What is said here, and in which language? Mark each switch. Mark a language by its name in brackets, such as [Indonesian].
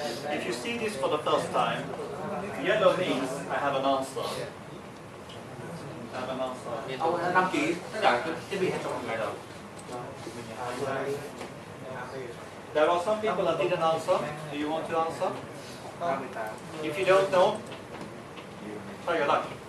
[English] If you see this for the first time, yellow means I have an answer. I have an answer. [Vietnamese] Ông đã đăng ký tất cả các thiết bị hết trong một ngày rồi. [English] There are some people that didn't answer. Do you want to answer? If you don't know, try your luck.